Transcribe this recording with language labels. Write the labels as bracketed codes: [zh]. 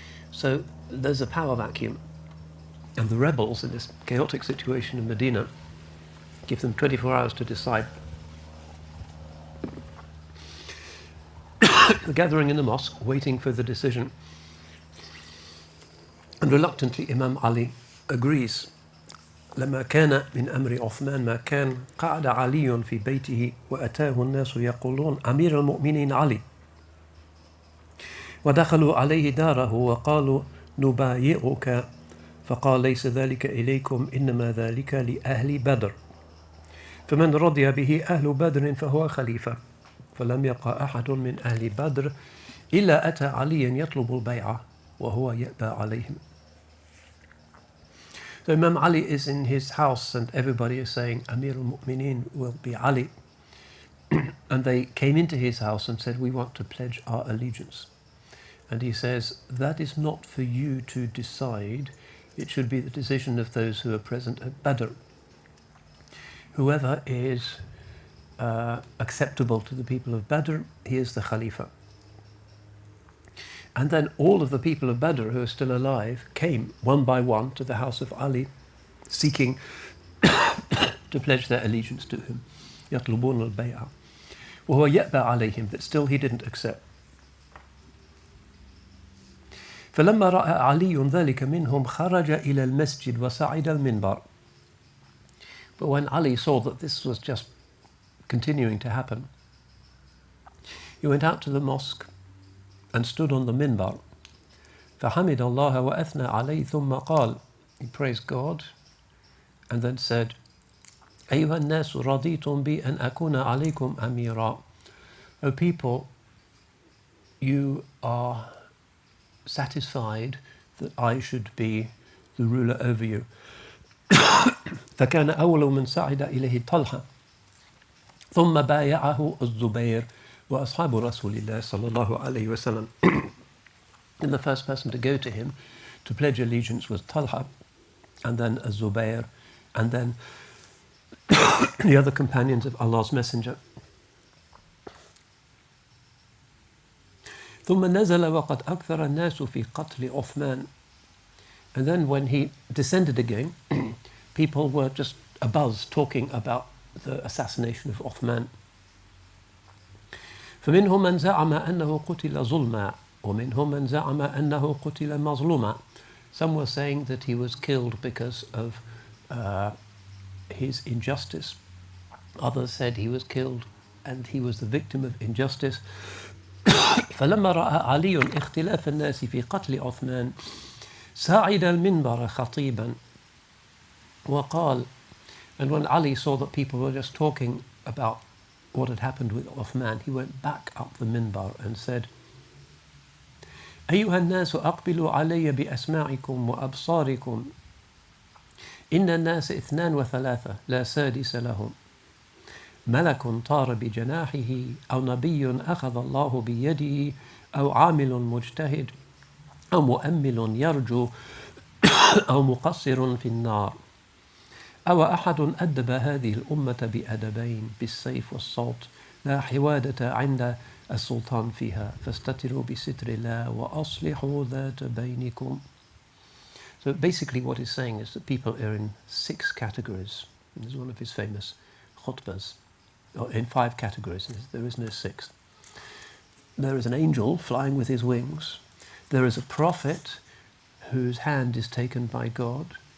[en] So there's a power vacuum, and the rebels in this chaotic situation in Medina give them 24 hours to decide. They're gathering in the mosque, waiting for the decision. And reluctantly, Imam Ali agrees. [ar] لما كان من أمر عثمان ما كان قعد علي في بيته وأتاه الناس يقولون أمير المؤمنين علي ودخلوا عليه داره وقالوا نبايعك فقال ليس ذلك إليكم إنما ذلك لأهل بدر فمن رضي به أهل بدر فهو خليفة فلم يبقى أحد من أهل بدر إلا أتى عليا يطلب البيعة وهو يأبى عليهم. [en] So Imam Ali is in his house and everybody is saying Amir al-Mu'mineen will be Ali. And they came into his house and said, we want to pledge our allegiance. And he says, that is not for you to decide. It should be the decision of those who are present at Badr. Whoever is acceptable to the people of Badr, he is the Khalifa. And then all of the people of Badr who are still alive came one by one to the house of Ali, seeking to pledge their allegiance to him. [ar] يطلبون البيعة وهو يأبى عليهم, [en] but still he didn't accept. [ar] فلما رأى علي ذلك منهم خرج إلى المسجد وصعد المنبر. [en] But when Ali saw that this was just continuing to happen, he went out to the mosque and stood on the minbar. [ar] فحمد الله وأثنى عليه ثم قال, [en] he praised God and then said, [ar] أيها الناس رضيتم بي أن أكون عليكم أميرا. [en] O people, you are satisfied that I should be the ruler over you. [ar] فكان أول من صعد إليه طلحة ثم بايعه الزبير وأصحاب رسول الله صلى الله عليه وسلم. [en] And the first person to go to him to pledge allegiance was Talha, and then Zubayr, and then the other companions of Allah's Messenger. [ar] ثم نزل وقد أكثر الناس في قتل عثمان. [en] And then when he descended again, people were just abuzz talking about the assassination of Uthman. [ar] فمنهم من زعم أنه قتل ظلما ومنهم من زعم أنه قتل مظلوما. [en] Some were saying that he was killed because of his injustice. Others said he was killed and he was the victim of injustice. [ar] فلما رأى علي اختلاف الناس في قتل عثمان صعد المنبر خطيبا وقال. [en] And when Ali saw that people were just talking about what had happened with Uthman, he went back up the minbar and said, [ar] أيها الناس أقبلوا علي بأسماعكم وأبصاركم إن الناس 32 لا سادس لهم ملك طار بجناحه أو نبي أخذ الله بيده أو عامل مجتهد أو مؤمل يرجو أو مقصر في النار أو أحد أدب هذه الأمة بأدبين بالسيف والصوت لا حوادة عند السلطان فيها فاستتروا بستر الله وأصلحوا ذات بينكم. [en] So basically what he's saying is that people are in 6 categories. This is one of his famous khutbahs. Or in 5 categories. There is no 6th. There is an angel flying with his wings. There is a prophet whose hand is taken by God.